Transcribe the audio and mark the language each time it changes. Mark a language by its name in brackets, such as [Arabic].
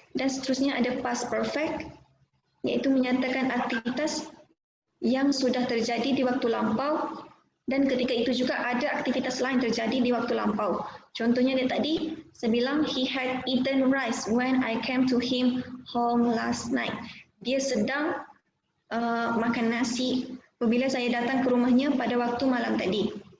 [Indonesian] Dan seterusnya ada past perfect, iaitu menyatakan aktivitas yang sudah terjadi di waktu lampau dan ketika itu juga ada aktivitas lain terjadi di waktu lampau. Contohnya dia tadi, saya bilang [English] he had eaten rice when I came to him home last night. [Indonesian] Dia sedang makan nasi apabila saya datang ke rumahnya pada waktu malam tadi.